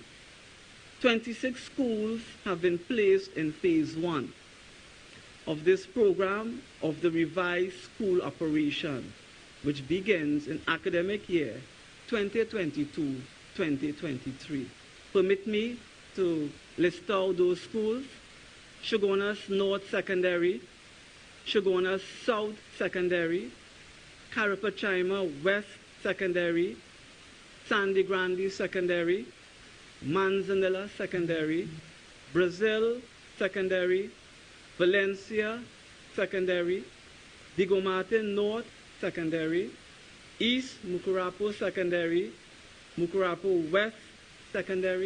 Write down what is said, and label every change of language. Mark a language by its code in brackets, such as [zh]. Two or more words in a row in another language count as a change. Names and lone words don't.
[en] 26 schools have been placed in Phase 1 of this program of the revised school operation, which begins in academic year 2022-2023. Permit me to list out those schools: Shogunas North Secondary, Shogunas South Secondary, Carapachima West Secondary, Sandy Grande Secondary, Manzanilla Secondary, Brazil Secondary, Valencia Secondary, Diego Martin North Secondary, East Mukurapo Secondary, Mukurapo West Secondary,